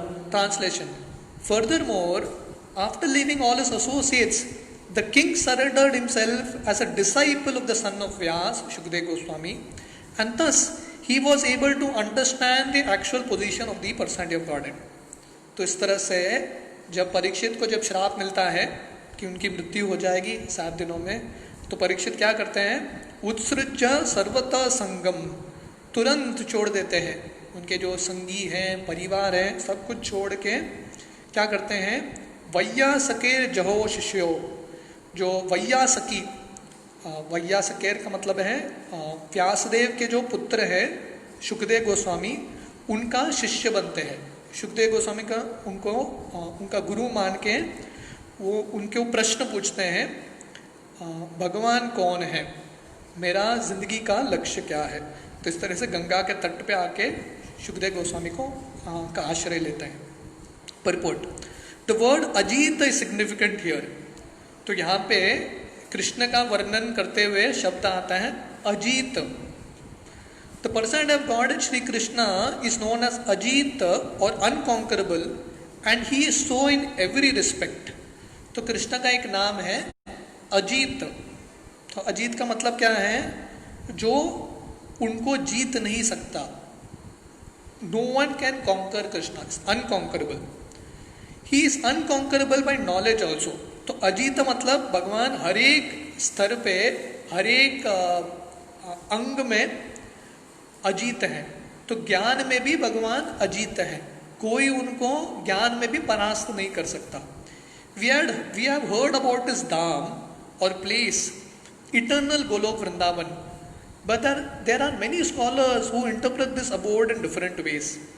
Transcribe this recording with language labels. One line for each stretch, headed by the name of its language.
English: Translation: Furthermore, after leaving all his associates, the king surrendered himself as a disciple of the son of Vyas, Shukdev Goswami, and thus he was able to understand the actual position of the personality of Godhead.
Hindi: तो इस तरह से जब परीक्षित को जब श्राप मिलता है कि उनकी मृत्यु हो जाएगी 7 दिनों में, तो परीक्षित क्या करते हैं?
Sanskrit: उत्सृज्य सर्वतः संगम,
Hindi: तुरंत छोड़ देते हैं। उनके जो संगी हैं, परिवार है, सब कुछ छोड़ के क्या करते हैं?
Sanskrit: वैयासकेर जहो शिष्यो,
Hindi: जो वैयासकी, वैयासकेर का मतलब है व्यासदेव के जो पुत्र है शुकदेव गोस्वामी, उनका शिष्य बनते हैं। शुकदेव गोस्वामी का उनका गुरु मान के वो उनके प्रश्न पूछते हैं, भगवान कौन है, मेरा जिंदगी का लक्ष्य क्या है। तो इस तरह से गंगा के तट पे आके शुकदेव गोस्वामी का आश्रय लेते हैं।
English: Purport: the word Ajit is significant here.
Hindi: तो यहाँ पे कृष्ण का वर्णन करते हुए शब्द आता है Ajit.
English: The personality of God Shri Krishna is known as Ajit or unconquerable, and he is so in every respect.
Hindi: तो कृष्ण का एक नाम है अजीत। तो अजीत का मतलब क्या है? जो उनको जीत नहीं सकता।
English: No one can conquer Krishna, unconquerable. He is unconquerable by knowledge also.
Hindi: तो अजीत मतलब भगवान हर एक स्तर पे, हर एक अंग में अजीत है। तो ज्ञान में भी भगवान अजीत है, कोई उनको ज्ञान में भी परास्त नहीं कर सकता।
English: We have heard about his dham or place, eternal Golok Vrindavan, but there are many scholars who interpret this abode in different ways.